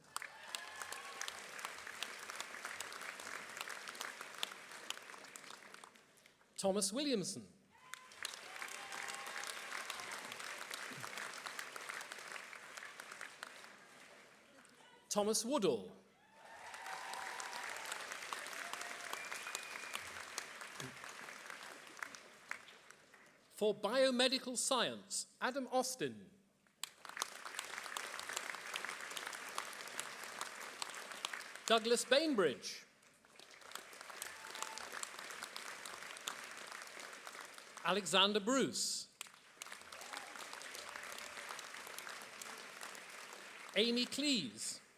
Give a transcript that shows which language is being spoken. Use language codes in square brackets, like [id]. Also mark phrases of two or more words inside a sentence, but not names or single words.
[en] Thomas Williamson. Thomas Woodall. For biomedical science, Adam Austin. Douglas Bainbridge. Alexander Bruce. Amy Cleese.